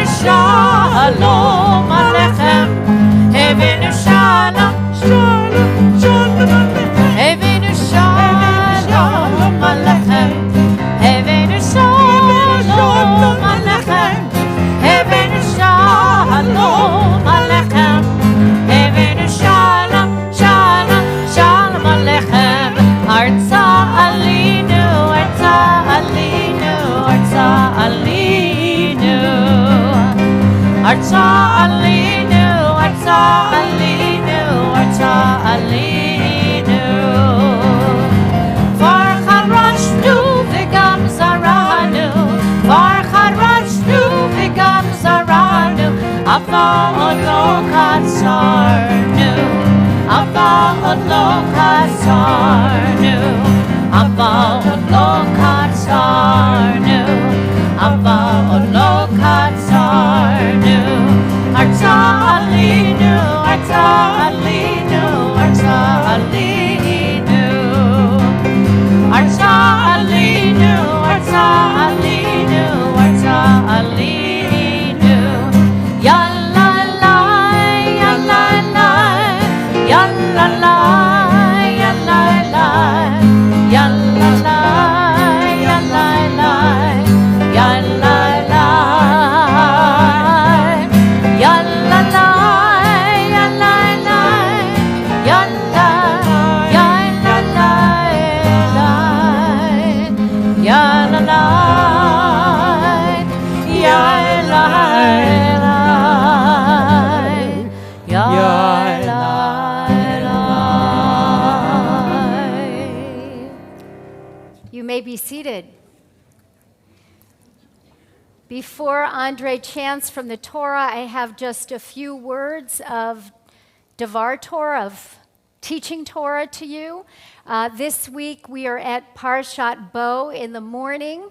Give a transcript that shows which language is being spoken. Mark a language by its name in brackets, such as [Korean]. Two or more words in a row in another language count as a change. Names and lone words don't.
[Hebrew] שלום עליכם, הבאנו שלום, שלום, שלום עליכם, הבאנו שלום עליכם, הבאנו שלום עליכם, הבאנו שלום עליכם, הבאנו שלום, שלום, שלום עליכם. ארצה עלינו, ארצה עלינו, ארצה עלינו, ארצה עלינו, ארצה עלינו, ארצה עלינו. כבר חרשנו וגם זרענו, כבר חרשנו וגם זרענו, אבל עוד לא קצרנו, אבל עוד לא קצרנו, אבל עוד לא קצרנו, אבל עוד לא קצרנו. ארצה עלינו, ארצה עלינו, ארצה עלינו, ארצה עלינו, ארצה עלינו, ארצה עלינו. Ya la la, ya la la, ya la la, ya la la, ya la la, ya la la, ya la la. Ya la la, ya la la, ya la, ya la la, ya la la, ya la la, ya la la. [English] You may be seated. Before Andre chants from the Torah, I have just a few words of [Hebrew] דבר תורה, [English] of teaching Torah to you. This week we are at Parshat Bo in the morning.